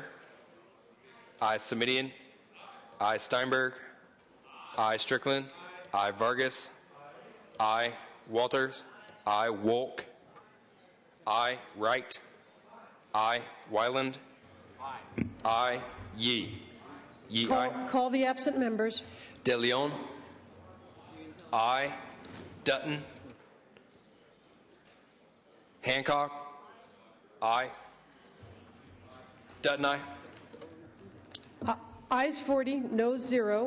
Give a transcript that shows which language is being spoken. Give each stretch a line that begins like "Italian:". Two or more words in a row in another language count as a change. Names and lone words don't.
English: Aye. Semidian. Aye. Steinberg. Aye. Strickland. Aye. Vargas. Aye. Walters. Aye. Wolk. Aye. Wright. Aye. Wyland. Aye. Yee. Yee. Aye. Call the absent members. De Leon. Aye. Dutton. Hancock. Aye. Dutton, aye. Ayes 40, noes 0.